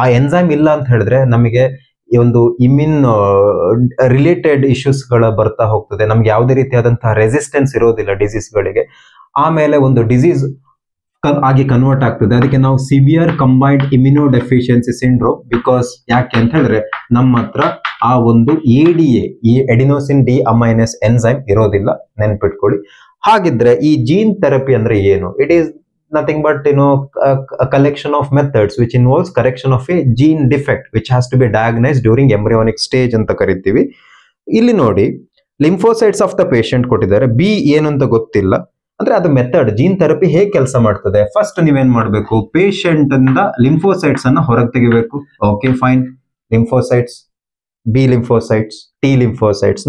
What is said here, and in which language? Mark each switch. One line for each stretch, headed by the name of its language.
Kannada: ಆ ಎನ್ಸೈಮ್ ಇಲ್ಲ ಅಂತ ಹೇಳಿದ್ರೆ ನಮಗೆ ಈ ಒಂದು ಇಮ್ಯೂನ್ ರಿಲೇಟೆಡ್ ಇಶ್ಯೂಸ್ ಗಳ ಬರ್ತಾ ಹೋಗ್ತದೆ, ನಮ್ಗೆ ಯಾವುದೇ ರೀತಿಯಾದಂತಹ ರೆಸಿಸ್ಟೆನ್ಸ್ ಇರೋದಿಲ್ಲ ಡಿಸೀಸ್ಗಳಿಗೆ. ಆಮೇಲೆ ಒಂದು ಡಿಸೀಸ್ ಆಗಿ ಕನ್ವರ್ಟ್ ಆಗ್ತದೆ. ಅದಕ್ಕೆ ನಾವು severe combined immuno deficiency syndrome. Because ಯಾಕೆ ಅಂತ ಹೇಳಿದ್ರೆ ನಮ್ಮ ಹತ್ರ ಆ ಒಂದು ADA, ಈ ಅಡಿನೋಸಿನ್ ಡಿ ಅಮೈನೇಸ್ ಎನ್ಸೈಮ್ ಇರೋದಿಲ್ಲ. ನೆನ್ಪಿಟ್ಕೊಳ್ಳಿ. ಹಾಗಿದ್ರೆ ಈ ಜೀನ್ ಥೆರಪಿ ಅಂದ್ರೆ ಏನು?
English: it is nothing but a collection of methods which involves correction of a gene defect which has to be diagnosed during embryonic stage
Kannada: ಅಂತ ಕರಿತೀವಿ. ಇಲ್ಲಿ ನೋಡಿ ಲಿಂಫೋಸೈಟ್ಸ್ ಆಫ್ ದ ಪೇಷಂಟ್ ಕೊಟ್ಟಿದ್ದಾರೆ, ಬಿ ಏನು ಅಂತ ಗೊತ್ತಿಲ್ಲ. ಅಂದ್ರೆ ಅದು ಮೆಥಡ್, ಜೀನ್ ಥೆರಪಿ ಹೇಗೆ ಕೆಲಸ ಮಾಡ್ತದೆ. ಫಸ್ಟ್ ನೀವೇನ್ ಮಾಡಬೇಕು, ಪೇಷಂಟ್ ಇಂದ ಲಿಂಫೋಸೈಟ್ಸ್ ಅನ್ನ ಹೊರಗೆ ತೆಗಿಬೇಕು. Okay fine, lymphocytes, B lymphocytes, T lymphocytes.